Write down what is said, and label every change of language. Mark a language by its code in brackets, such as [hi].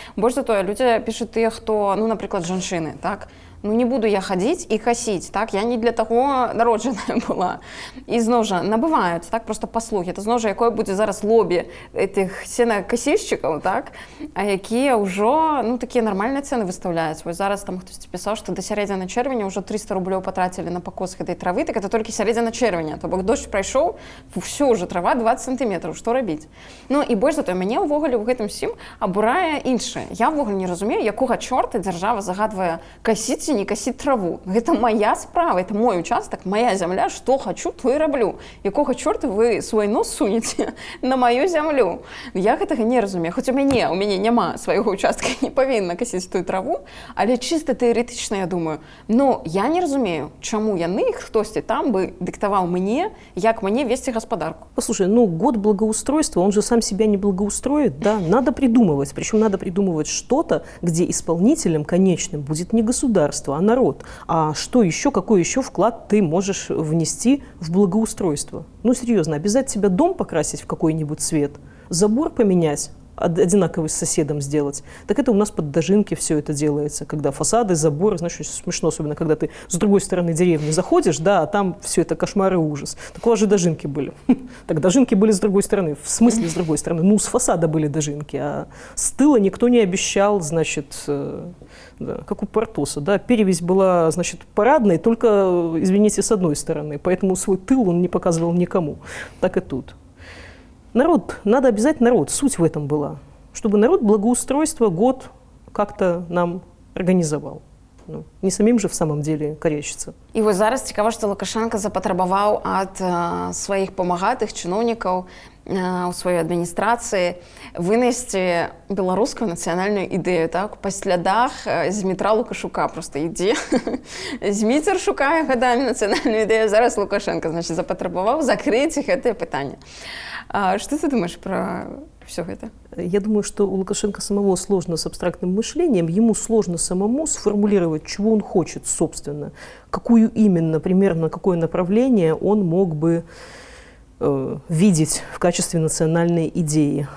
[be] Больш за тое, людзі пішуць тыя, хто, ну, напрыклад, жанчыны, так? Ну, не буду я хадзіць і касіць, так? Я не для таго народжаная была. І зноў жа, набываюць, так, просто паслугі. Это зноў жа, якое будзе зараз лобі этих сенакасільшчыкаў, так? А якія ўжо, ну, такія нармальныя цэны выстаўляюць. Вось зараз там хтосьці пісаў, што да сярэдзіны чэрвеня ўжо 300 рублёў патрацілі на пакос гэтай травы, так это толькі сярэдзіна чэрвеня. То бок дождж прайшоў, всё ўжо трава 20 сантиметраў. Што рабіць? Ну, і больш за тое, мяне ўвогуле ў гэтым всім абурае іншае. Я ўвогуле не разумею, якога чорта дзяржава загадвае касіць не касіць траву. Гэта моя справа, [ru] это мой участок, [be] моя зямля, што хачу, то і раблю. Якога чорта вы свой нос сунеце на маю зямлю? Я гэтага не разумею. Хоць у мяне няма свайго участка, не павінна касіць тую траву, але чыста тэарэтычна я думаю, но я не разумею, чаму яны, хтосьці там бы дыктаваў мне, як мне весці гаспадарку. [ru] Послушай, ну, год благоустройства, он же сам себя не благоустроит, да? Надо придумывать, причем надо придумывать что-то, где исполнителем конечным будет не государство, а народ. А что еще, какой еще вклад ты можешь внести в благоустройство? Ну, серьезно, обязать тебя дом покрасить в какой-нибудь цвет, забор поменять, одинаковый с соседом сделать. Так это у нас под Дожинки все это делается, когда фасады, заборы, знаешь, смешно, особенно когда ты с другой стороны деревни заходишь, да, а там все это кошмар и ужас. Так у вас же Дожинки были. Так Дожинки были с другой стороны. В смысле с другой стороны? Ну, с фасада были Дожинки, а с тыла никто не обещал, значит, да, как у Портоса, да, перевесь была, значит, парадной, только, извините, с одной стороны, поэтому свой тыл он не показывал никому. Так и тут. Народ, надо обязать народ, суть в этом была, чтобы народ благоустройство год как-то нам организовал. Ну, не самим же в самом деле корячиться. [be] І вось зараз цікава, што Лукашенко запатрабаваў ад сваіх памагатых чыноўнікаў у сваёй адміністрацыі вынесці беларускую нацыянальную ідэю, так? Па слядах Змітра Лукашука просто ідзе. Зміцер шукае гадамі нацыянальную ідэю, зараз Лукашенко, значит, запатрабаваў закрыць гэтае пытанне. [ru] Что ты думаешь про все это? Я думаю, что у Лукашенко самого сложно с абстрактным мышлением, ему сложно самому сформулировать, чего он хочет, собственно, какую именно, примерно какое направление он мог бы видеть в качестве национальной идеи.